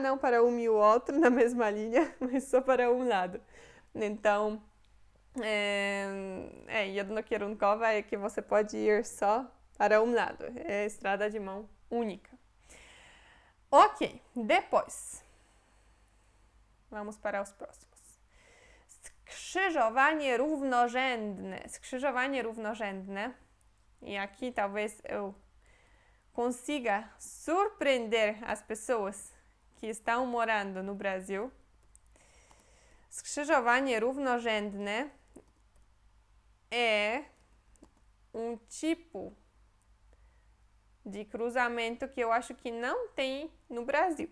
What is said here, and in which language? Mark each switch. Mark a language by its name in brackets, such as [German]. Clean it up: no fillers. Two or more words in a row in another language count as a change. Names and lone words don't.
[Portuguese] Não para um e o outro na mesma linha, mas só para um lado. Então, jednokierunkowa é que você pode ir só para um lado. É estrada de mão única. Ok, depois. Vamos para os próximos. [Polish] Skrzyżowanie równorzędne. Skrzyżowanie równorzędne. [Portuguese] E aqui talvez eu consiga surpreender as pessoas que estão morando no Brasil. [Polish] Skrzyżowanie równorzędne [Portuguese] é um tipo de cruzamento que eu acho que não tem no Brasil.